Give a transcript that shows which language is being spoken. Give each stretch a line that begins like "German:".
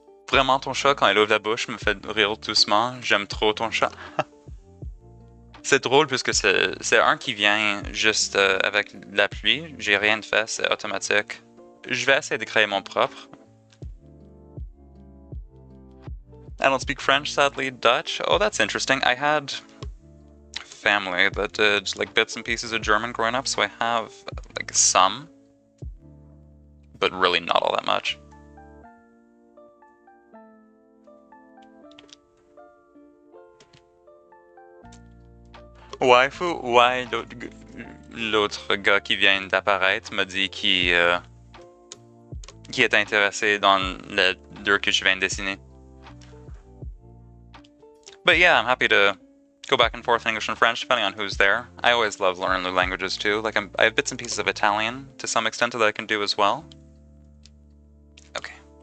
French: Vraiment ton chat quand il ouvre la bouche me fait rire doucement. J'aime trop ton chat. C'est drôle puisque c'est un qui vient juste avec la pluie. J'ai rien de fait, c'est automatique. Je vais essayer de créer mon propre.
English: I don't speak French, sadly. Dutch? Oh, that's interesting. I had family that did like bits and pieces of German growing up, so I have like some, but really not all that much.
French: Waifu, ouais, l'autre gars qui vient d'apparaître m'a dit qu'il est intéressé dans le deux que je viens de dessiner.
English: But yeah, I'm happy to go back and forth in English and French, depending on who's there. I always love learning new languages too. Like I have bits and pieces of Italian to some extent that I can do as well. Okay.